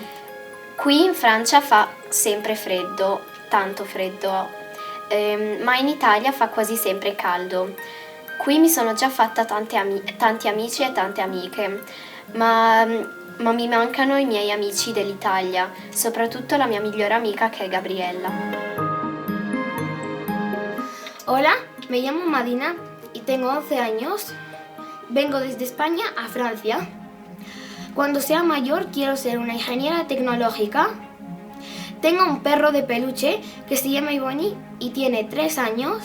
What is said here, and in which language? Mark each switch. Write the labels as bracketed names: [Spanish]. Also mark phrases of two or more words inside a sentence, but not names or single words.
[Italian] Qui in Francia fa sempre freddo, tanto freddo, ma in Italia fa quasi sempre caldo. Qui mi sono già fatta tanti amici e tante amiche, ma mi mancano i miei amici dell'Italia, soprattutto la mia migliore amica che è Gabriella. [Spanish] Hola, me llamo Madina y tengo 11 años. Vengo desde España a Francia. Cuando sea mayor quiero ser una ingeniera tecnológica. Tengo un perro de peluche que se llama Ivoni y tiene 3 años.